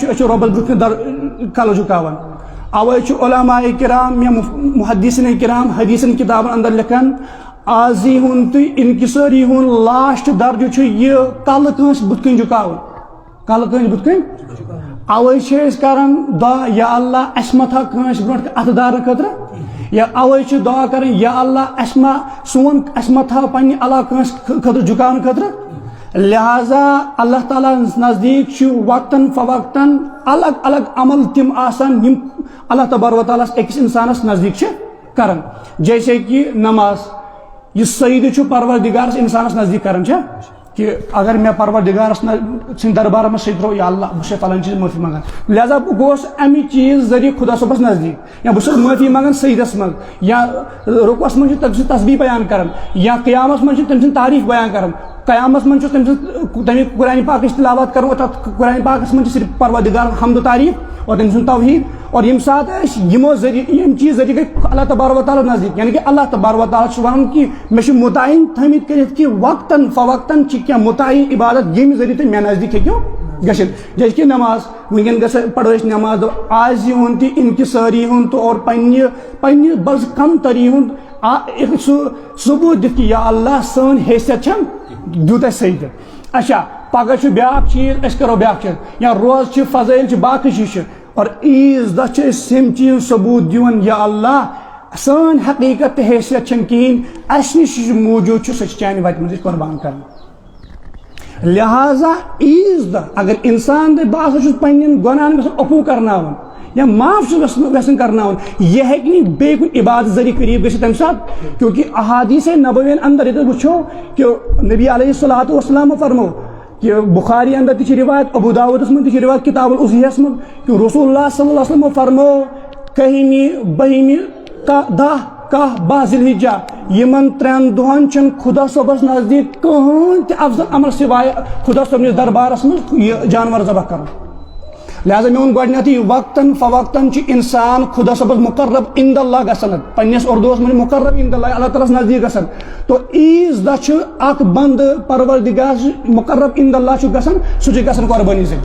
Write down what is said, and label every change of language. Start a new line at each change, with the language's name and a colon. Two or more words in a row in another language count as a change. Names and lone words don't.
Kashmiri: چھُ أسۍ چھِ رۄبس برونٛہہ کَنہِ کلہٕ جُکاوان اوے چھُ علماء کرام یا محدثین کرام حدیثن کِتابن اندر لیکھان عازی ہُنٛد تہٕ انکِسٲری ہُنٛد لاسٹ درجہٕ چھُ یہِ کلہٕ کٲنٛسہِ بُتھِ کَنۍ جُکاوُن کلہٕ کٲنٛسہِ بُتھِ کَنۍ اوے چھِ أسۍ کران دعا یا اللہ اَسہِ ما تھاو کٲنٛسہِ برونٛٹھ اَتھٕ دارنہٕ خٲطرٕ یا اوے چھِ دعا کران یا اللہ اَسہِ ما تھاو پننہِ علاقہٕ کٲنٛسہِ خٲطرٕ جُکاونہٕ خٲطرٕ لہٰذا اللہ تعالیٰ ہَس نزدیٖک چھُ وقتاً فوقتاً الگ الگ عمل تِم آسان یِم
Arabic: اللہ تبارک و تعالیٰ
Kashmiri: ہس أکِس اِنسانس نزدیٖک چھِ کران
Urdu: جیسے کہِ
Kashmiri: نماز یہِ سجدٕ چھُ پروردِگارس اِنسانس نزدیٖک کران چھا کہ اگر مےٚ پروردِگارس سٕنٛدِ دربارس منٛز سجدٕ ترٛوو یا اللہ بہٕ چھُسے فلٲنۍ چیٖز معٲفی منٛگان لہٰذا بہٕ گوٚوس امہِ چیٖز ذٔریعہٕ خۄدا صٲبس نزدیٖک یا بہٕ چھُس معٲفی منٛگان سجدس منٛز یا رُکوس منٛز چھُ تٔمۍ سٕنٛز تسبیٖح بیان کران یا قیامس منٛز چھُ تٔمۍ سٕنٛز تعریٖف بیان کران قیامس منٛز چھُ تٔمۍ سٕنٛز تمیُک قرآنہِ پاکٕچ تلاوت کران اور تتھ قرآنہِ پاکس منٛز چھِ صرف پروردِگارُک حمد و تعریٖف اور تٔمۍ سُنٛد توحیٖد اور ییٚمہِ ساتہٕ أسۍ یِمو ذٔریعہٕ ییٚمہِ چیٖز ذٔریعہٕ گٔے
Arabic: اللہ تبارک و تعالیٰ
Kashmiri: نزدیٖک یعنی کہ
Arabic: اللہ تبارک و تعالیٰ
Kashmiri: چھُ ونان کہ مےٚ چھُ مُتعین تھٲمٕتۍ کٔرِتھ کہ وقتاً فوقتاً چھِ کینٛہہ مُتعین عبادت ییٚمہِ ذٔریعہٕ تُہۍ مےٚ نزدیٖک ہیٚکِو گٔژھِتھ جیسے کہ نماز وٕنکیٚن گژھِ پڑو أسۍ نماز عازی ہُنٛد تہِ انکِسٲری ہُنٛد تہٕ اور پننہِ بز کمتری ہُنٛد سُہ ثبوٗت دِتھ کہ یا اللہ سٲنۍ حیثیت چھنہٕ دیُت اَسہِ سجدٕ اچھا پگہہ چھُ بیٛاکھ چیٖز أسۍ کرو بیٛاکھ چیٖز یا روزٕ چھِ فضٲیل چھِ باقٕے چیٖز چھِ اور عیٖذ دۄہ چھِ أسۍ یِم چیٖز ثبوٗت دِوان یا اللہ سٲنۍ حقیٖقت تہٕ حیثیت چھنہٕ کِہیٖنۍ اَسہِ نِش یُس موٗجوٗد چھُ سُہ چھِ چانہِ وتہِ منٛز أسۍ قۄربان کران لہذا عیز دہ اگر انسان دے بہٕ ہسا چھُس پننٮ۪ن گۄناہن گژھان عفوٗ کرناوان یا معاف چھُس کرناوان یہ ہیٚکہِ نہٕ بیٚیہِ کُنہِ عبادت ذریعہ قریٖب گٔژھِتھ تمہِ ساتہٕ کیونکہ احادیث نبوین اندر ییٚتہِ وٕچھو کہ نبی
Arabic: علیہ الصلوۃ والسلام
Kashmiri: فرمو کہ بخاری اندر تہِ چھِ روایت ابو داؤدس منٛز تہِ چھِ روایت کتاب الاضحیہس منٛز کہ
Arabic: رسول اللہ صلی اللہ علیہ وسلم
Kashmiri: فرمو کہمہِ بہمہِ دہ کاہ باہ ذی الحجہ یمن ترٛٮ۪ن دۄہن چھنہٕ خدا صٲبس نزدیٖک کٕہٕنۍ تہِ افضل عمل سوائے خدا صٲبنِس دربارس منٛز یہ جانور ذبح کرُن لہذا میون گۄڈنیتھٕے وقتاً فوقتاً چھُ انسان خدا صٲبس
Arabic: مقرب عند اللہ
Kashmiri: گژھان پننس اردوس منٛز
Arabic: مقرب عند اللہ
Kashmiri: اللہ تعالیٰ نزدیٖک گژھان تو عیز دہ چھُ اکھ بنٛدٕ پروردگار
Arabic: مقرب عند اللہ
Kashmiri: چھُ گژھان سُہ چھُ گژھان قۄربٲنی